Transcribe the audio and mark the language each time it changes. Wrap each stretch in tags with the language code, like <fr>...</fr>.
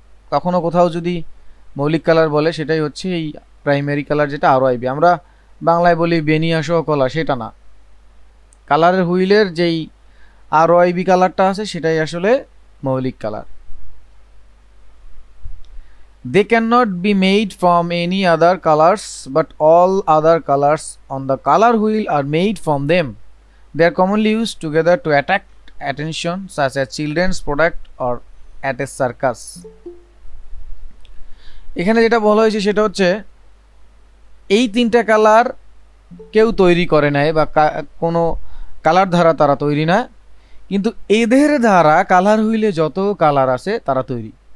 <bn>কখনো কোথাও যদি মৌলিক কালার বলে, সেটাই হচ্ছে এই প্রাইমারি কালার, যেটা RYB। আমরা বাংলায় বলি বেনিয়া সহ কলা, সেটা না। কালারের হুইলের যেই RYB কালারটা আছে, সেটাই আসলে মৌলিক colour.</bn> <en>They cannot be made from any other colors, but all other colors on the color wheel are made from them. They are commonly used together to attract attention, such as children's product or at a circus.</en> <bn>এখানে যেটা বলা হয়েছে সেটা হচ্ছে এই তিনটা colour কেউ তৈরি করে নাই বা কোনো কালার দ্বারা তারা তৈরি না, কিন্তু এদের দ্বারা কালার হুইলে যত কালার আছে তারা তৈরি।</bn>